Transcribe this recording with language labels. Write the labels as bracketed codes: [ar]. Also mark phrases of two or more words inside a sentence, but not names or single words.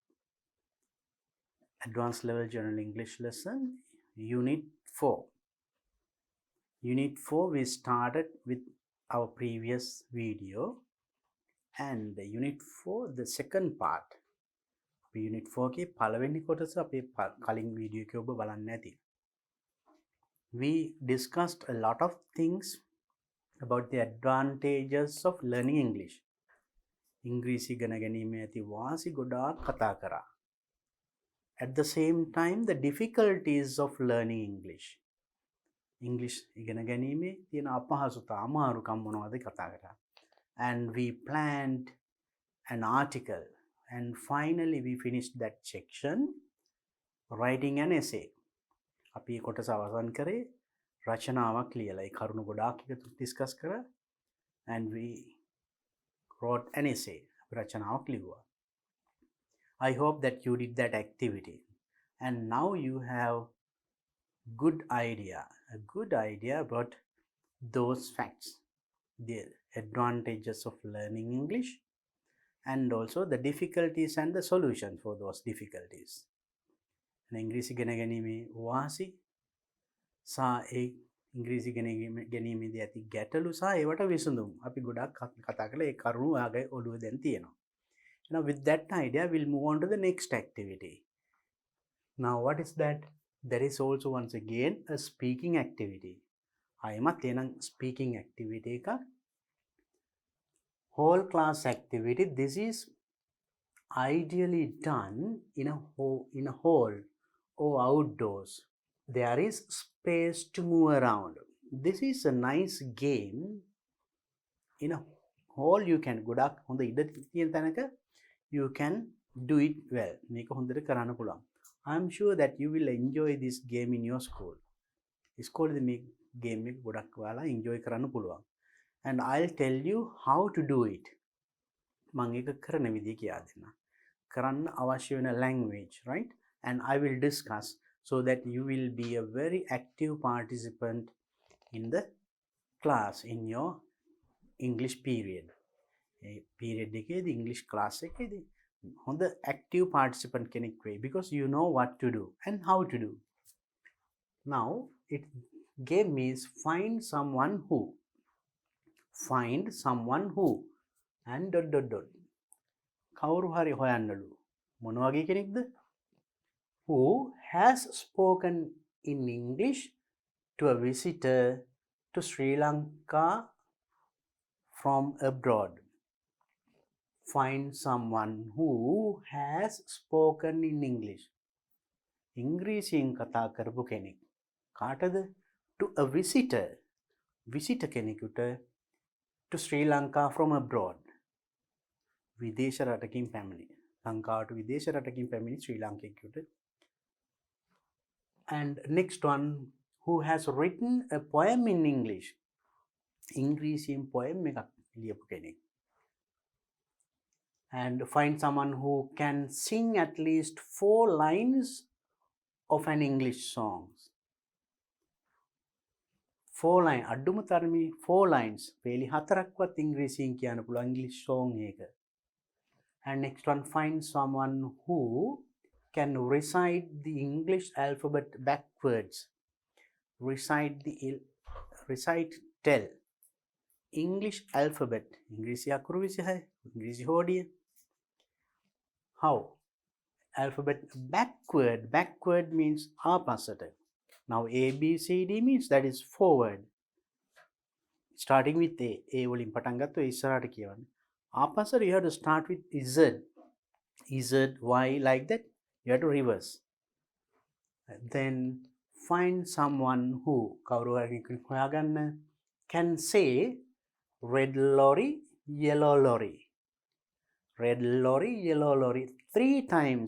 [en] Advanced Level General English Lesson Unit 4. Unit 4 we started with our previous video and Unit 4 the second part. [si] Unit 4 के පළවෙනි කොටස අපේ කලින් වීඩියෝ එකේ ඔබ බලන්න ඇති. [en] We discussed a lot of things about the advantages of learning English. [si] ඉංග්‍රීසි ඉගෙන ගැනීමේ ඇති වාසි ගොඩාක් කතා කරා. [en] At the same time, the difficulties of learning English. [si] English ඉගෙන ගැනීමේ තියෙන අපහසුතා අමාරුකම් මොනවද කතා කරා. [en] And we planned an article. And finally, we finished that section writing an essay. [si] අපි කොටස අවසන් කරේ රචනාවක් ලියලා. ඒ කරුණු ගොඩාක් එකතු discuss කරා. [en] And we wrote an essay. [si] රචනාවක් ලිව්වා. [en] I hope that you did that activity. And now you have a good idea about those facts, the advantages of learning English, and also the difficulties and the solution for those difficulties. [si] ඉංග්‍රීසි ඉගෙන ගැනීමේ වාසි සහ ඒ ඉංග්‍රීසි ඉගෙන ගැනීමේදී ඇති ගැටලු සහ ඒවට විසඳුම් අපි ගොඩක් කතා කළා. ඒ කරුණු ඔයාගේ ඔළුවේ දැන් තියෙනවා. [en] Now with that idea we'll move on to the next activity. Now what is that? There is also once again a speaking activity. [si] ආයෙමත් එනං [en] speaking activity [si] එක [en] whole class activity. This is ideally done in a hall or outdoors. There is space to move around. This is a nice game. In a hall you can [si] ගොඩක් හොඳ ඉඩ තියෙන තැනක [en] you can do it well. [si] මේක හොඳට කරන්න පුළුවන්. [en] I am sure that you will enjoy this game in your school. [si] ඉස්කෝලේදී මේ game එක ගොඩක් ඔයාලා enjoy කරන්න පුළුවන්. [en] And I'll tell you how to do it. [si] මම ඒක කරන විදිය කියා දෙන්න. කරන්න අවශ්‍ය වෙන [en] language, right? And I will discuss so that you will be a very active participant in the class, in your English period. Period එකේදී English class [si] එකේදී හොඳ [en] active participant [si] කෙනෙක් වෙයි [en] because you know what to do and how to do. Now it game is find someone who and [si] කවුරු හරි හොයන්නලු මොන වගේ කෙනෙක්ද? [en] Who has spoken in English to a visitor to Sri Lanka from abroad. Find someone who has spoken in English. [si] ඉංග්‍රීසියෙන් කතා කරපු කෙනෙක්. කාටද? [en] To a visitor. Visitor කෙනෙකුට to Sri Lanka from abroad. [si] විදේශ රටකින් පැමිණි. ලංකාවට විදේශ රටකින් පැමිණි ශ්‍රී ලාංකිකයෙකුට. [en] And next one, who has written a poem in English. [si] ඉංග්‍රීසියෙන් poem එකක් ලියපු කෙනෙක්. [en] And find someone who can sing at least 4 lines of an English song. 4 lines. [si] අඩුම තරමේ 4 lines. පේලි 4ක්වත් ඉංග්‍රීසියෙන් කියන්න පුළුවන් [en] English song [si] එක. [en] And next one, find someone who can recite the English alphabet backwards. Tell English alphabet. [si] ඉංග්‍රීසි අකුරු 26. ඉංග්‍රීසි හෝඩිය. [en] How? Alphabet backward. Backward means ආපස්සට. Now A, B, C, D means that is forward. Starting with A. [si] A වලින් පටන් ගත්තොත් ඉස්සරහට කියවන්න. [en] ආපස්සට you have to start with Z. Z, Y, like that. You have to reverse. Then find someone who [si] කවුරු හරි හොයාගන්න [en] can say red lorry, yellow lorry. Red lorry, yellow lorry 3 times.